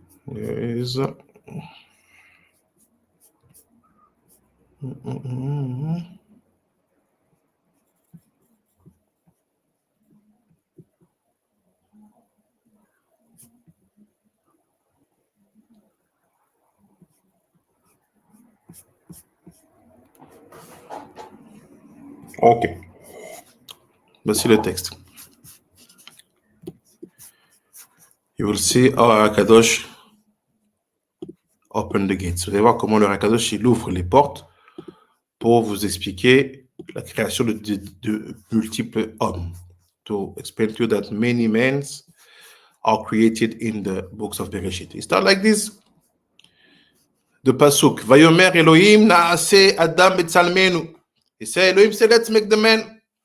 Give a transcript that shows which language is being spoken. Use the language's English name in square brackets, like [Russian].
[English] Is OK. [French] Voici le texte. [English] You will see how Hakadosh open the gates. [French] Vous allez voir comment le Hakadosh il ouvre les portes pour vous expliquer la création de multiples hommes. [English] To explain to you that many men are created in the books of Bereshit. It starts like this. [Hebrew] The pasuk, Vayomer Elohim naase Adam betzalmenu. [English] He said, Elohim said, let's make the man.